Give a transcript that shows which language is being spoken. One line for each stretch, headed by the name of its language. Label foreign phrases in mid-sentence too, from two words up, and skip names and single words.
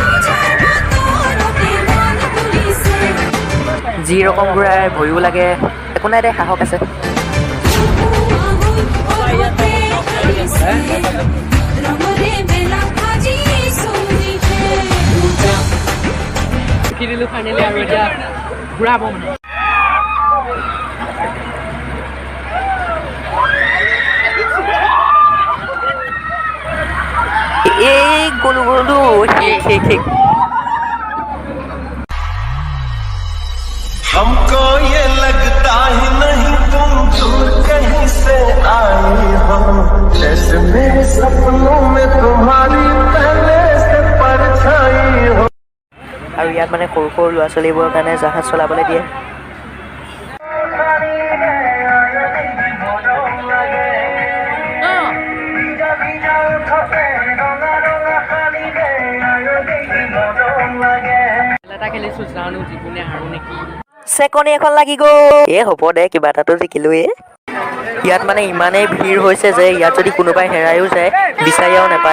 Assamese: যি ৰকম ঘূৰাই ভয়ো লাগে একো নাই দে সাহস আছে ফাইনেলি আৰু এতিয়া ঘূৰাব মানে এই গলো
Hindi: हमको ये लगता ही नहीं तुम दूर कहीं से आई हो जैसे मेरे सपनों में तुम्हारी पहले से परछाई हो
Assamese: আৰু ইয়াত মানে সৰু সৰু ল'ৰা ছোৱালীবোৰৰ কাৰণে জাহাজ চলাবলৈ দিয়ে চেকনি এখন লাগি গ'ল হ'ব দে কিবা এটাতো জিকিলোৱে ইয়াত মানে ইমানেই ভিৰ হৈছে যে ইয়াত যদি কোনোবাই হেৰাইও যায় বিচাৰিও নাপায়